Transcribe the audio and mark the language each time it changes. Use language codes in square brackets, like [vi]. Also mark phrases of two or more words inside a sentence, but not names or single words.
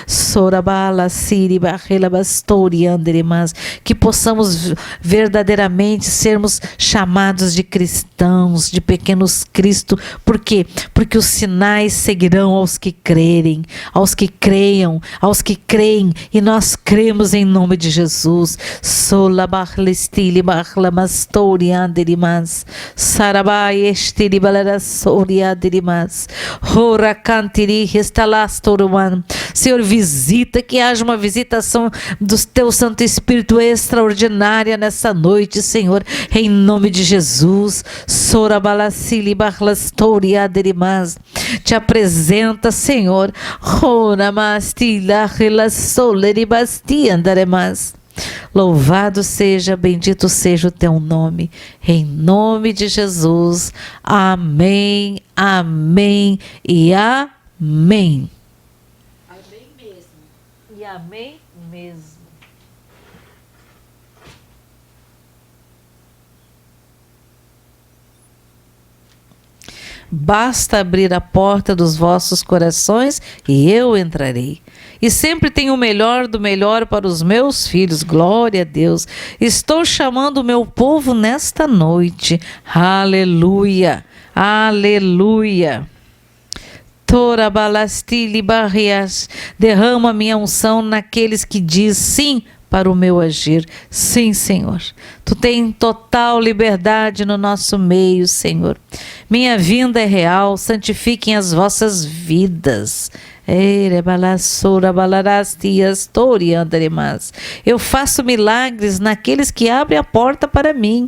[pt] Que possamos verdadeiramente sermos chamados de cristãos, de pequenos Cristo. Por quê? Porque os sinais seguirão aos que crerem, aos que creiam, aos que creem. E nós cremos em nome de Jesus. Sarabai estiri balara soria dirimas. Hora cantiri restalastoruman. Senhor, visita, que haja uma visitação do Teu Santo Espírito extraordinária nessa noite, Senhor, em nome de Jesus. Sorabalacili barlastoria dirimas. Te apresenta, Senhor. Honamastila relasoleribasti andaremas. Louvado seja, bendito seja o Teu nome, em nome de Jesus. Amém, amém e amém. Amém mesmo. E amém mesmo. Basta abrir a porta dos vossos corações e eu entrarei. E sempre tenho o melhor do melhor para os meus filhos. Glória a Deus. Estou chamando o meu povo nesta noite. Aleluia. Aleluia. Tora balastili barrias. Derrama minha unção naqueles que diz sim para o meu agir. Sim, Senhor. Tu tens total liberdade no nosso meio, Senhor. Minha vinda é real. Santifiquem as vossas vidas. Eu faço milagres naqueles que abrem a porta para mim.